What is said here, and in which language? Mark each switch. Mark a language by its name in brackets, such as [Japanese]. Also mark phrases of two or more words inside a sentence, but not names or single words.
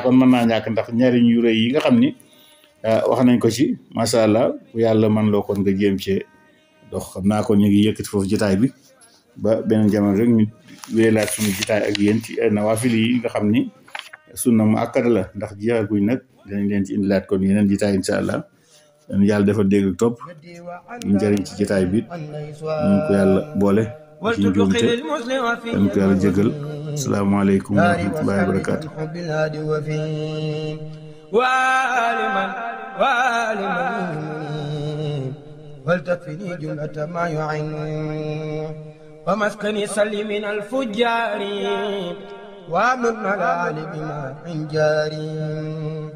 [Wolof] kon mën naa ñàkk ndax njariñ yu rëy yi nga xam ni wax nañ ko ci [Arabic] ما شاء الله [Wolof] bu yàlla man loo kon nga jéem cee dox xam naa kon ñu ngi yëkkati foofu jotaay bi ba beneen jamono rek ñu wéyalaat suñu jotaay ak yéen ci nawaafil yi nga xam ni [Arabic] سنة مؤكدة [Wolof] la ndax jeexaguñ nag dinañ leen ci indilaat kon yeneen jotaay [Arabic] إن شاء الله [Wolof] dañu yàlla dafa dégg ak topp ñu njëriñ ci jotaay bi ñu ko yàlla boole ci njuumte dañ ko yàlla jégal [Arabic] السلام عليكم ورحمة الله وبركاته ولتكفني جملة ما يعين ومسكني سل من الفجار وامن على بما عن جاري